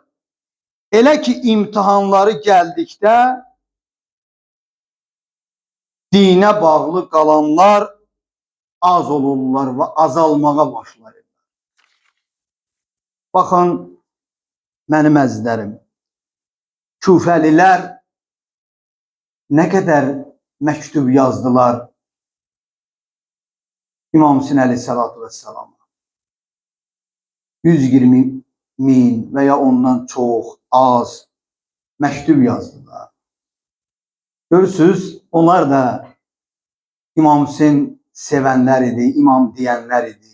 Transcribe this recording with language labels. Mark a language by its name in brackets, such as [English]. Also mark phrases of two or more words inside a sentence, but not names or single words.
[Azerbaijani] Elə ki imtihanları gəldikdə dinə bağlı qalanlar az olurlar və azalmağa başlayırlar. Baxın, mənim əzizlərim, Küfəlilər nə qədər məktub yazdılar İmam Hüseyin Aleyhissalatu vesselam. 120 min [Turkish] veya ondan çok [Azerbaijani] az məktub yazdılar. [Turkish] Görürsünüz, onlar da İmam Hüseyin sevenler idi, imam diyenler idi.